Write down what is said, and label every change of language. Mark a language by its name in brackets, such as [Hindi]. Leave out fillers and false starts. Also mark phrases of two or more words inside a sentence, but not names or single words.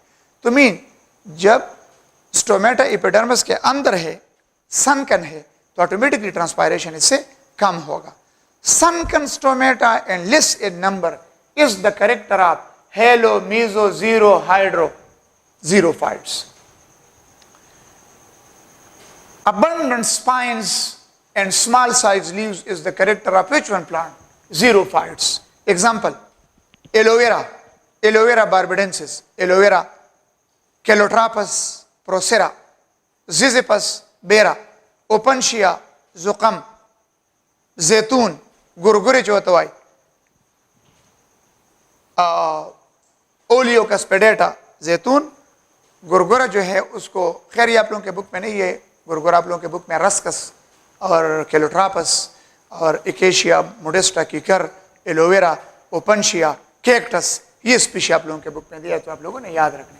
[Hindi] तो मीन जब [English] stomata epidermis [Hindi] के अंदर है, सनकन है, तो [English] automatically transpiration [Hindi] इससे कम होगा. [English] sunken stomata and less in number is the character of halo, meso, xero, hydro, xerophytes. Abundant spines and small size leaves is the character of which one plant? Xerophytes. Example, aloe vera, aloe vera barbadensis, aloe vera, Calotropis procera, Ziziphus bera, Opuntia zucum, [Hindi] जैतून, गुरगुरे चौथवाई, ओलियोकस पेडेटा, जैतून, गुरगुरा जो है उसको, खैर ये आप लोगों के बुक में नहीं है, गुरगुरा आप लोगों के बुक में रस्कस और कैलोट्रापस और इकेशिया मोडेस्टा कीकर, एलोवेरा, ओपनशिया, कैक्टस, ये स्पीशी आप लोगों के बुक में दिया है, तो आप लोगों ने याद रखना है.